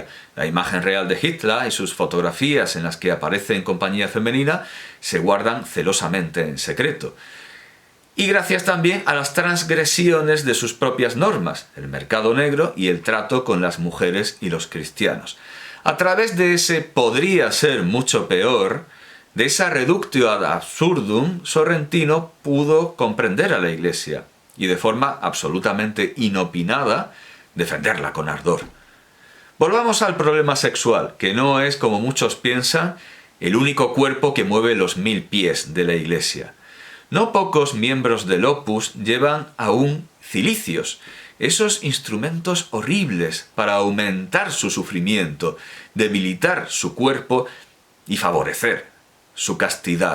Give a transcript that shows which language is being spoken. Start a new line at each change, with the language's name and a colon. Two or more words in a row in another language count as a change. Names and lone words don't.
Spanish: La imagen real de Hitler y sus fotografías en las que aparece en compañía femenina se guardan celosamente en secreto. Y gracias también a las transgresiones de sus propias normas, el mercado negro y el trato con las mujeres y los cristianos. A través de ese podría ser mucho peor, de esa
Latin: reductio ad absurdum,
Spanish: Sorrentino pudo comprender a la Iglesia y de forma absolutamente inopinada defenderla con ardor. Volvamos al problema sexual, que no es, como muchos piensan, el único cuerpo que mueve los 1000 pies de la Iglesia. No pocos miembros del Opus llevan aún cilicios, esos instrumentos horribles para aumentar su sufrimiento, debilitar su cuerpo y favorecer su castidad.